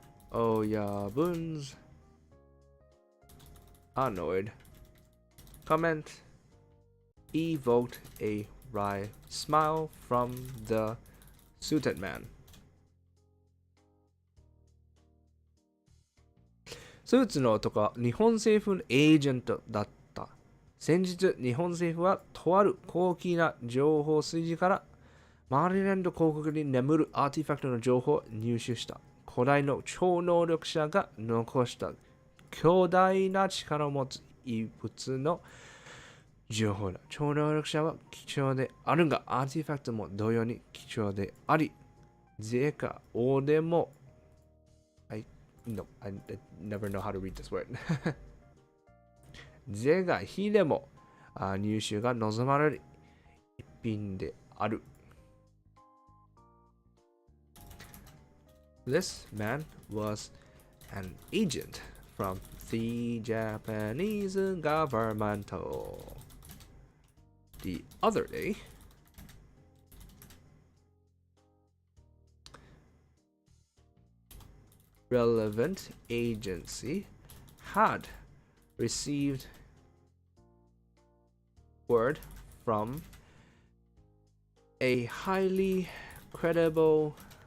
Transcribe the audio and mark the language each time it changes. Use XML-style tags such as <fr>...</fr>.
<en>Oh yeah, Boons. Annoyed. Comment evoked a wry smile from the suited man.</en> <ja>スーツの男は日本政府のエージェントだった。先日、日本政府はとある高貴な情報筋からマリランド広告に眠るアーティファクトの情報を入手した。古代の超能力者が残した強大な力を持つ異物の情報だ。超能力者は貴重であるが、アーティファクトも同様に貴重であり、税か王でも、</ja> <en>No, I never know how to read this word.</en> <ja>是が非でも入手が望まれる一品である。</ja> <en>This man was an agent from the Japanese government. The other day, relevant agency had received word from a highly credible</en>